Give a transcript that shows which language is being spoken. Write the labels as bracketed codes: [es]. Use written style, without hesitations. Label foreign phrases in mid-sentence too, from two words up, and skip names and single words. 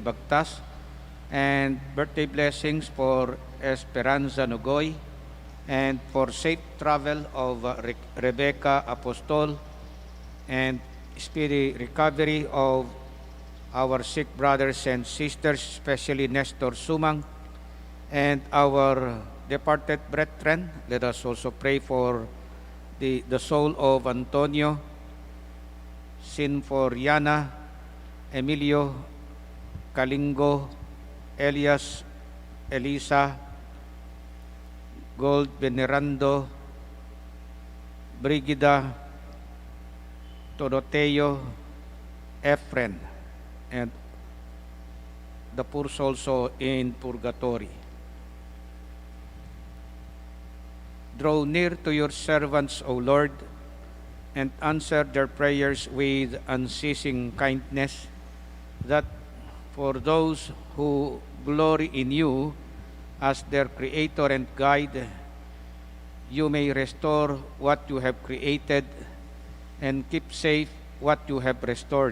[en] Bagtas and birthday blessings for Esperanza Nogoy, and for safe travel of Rebecca Apostol, and speedy recovery of our sick brothers and sisters, especially Nestor Sumang, and our departed brethren. Let us also pray for the soul of Antonio Sinforiana, Emilio Kalingo, Elias Elisa, Gold Venerando, Brigida, Doroteo, Efren, and the poor also in purgatory. Draw near to your servants, O Lord, and answer their prayers with unceasing kindness, that for those who glory in you as their Creator and Guide, you may restore what you have created and keep safe what you have restored.